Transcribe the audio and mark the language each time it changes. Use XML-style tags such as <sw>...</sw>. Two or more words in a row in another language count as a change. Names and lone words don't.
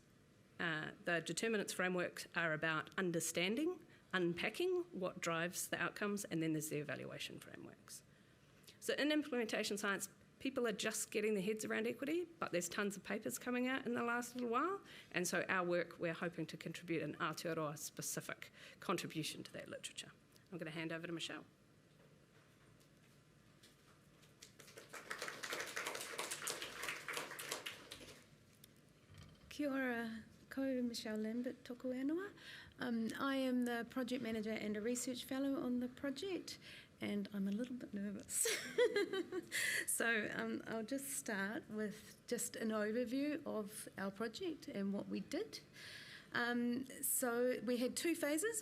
<en>The determinants frameworks are about understanding, unpacking what drives the outcomes, and then there's the evaluation frameworks. So in implementation science, people are just getting their heads around equity, but there's tons of papers coming out in the last little while, and so our work, we're hoping to contribute an Aotearoa specific contribution to that literature. I'm going to hand over to Michelle.</en> <mi>Kia ora, ko Michelle Lambert, toko whenua.</mi> <en>I am the project manager and a research fellow on the project, and I'm a little bit nervous. So I'll just start with just an overview of our project and what we did. So we had 2 phases.</en>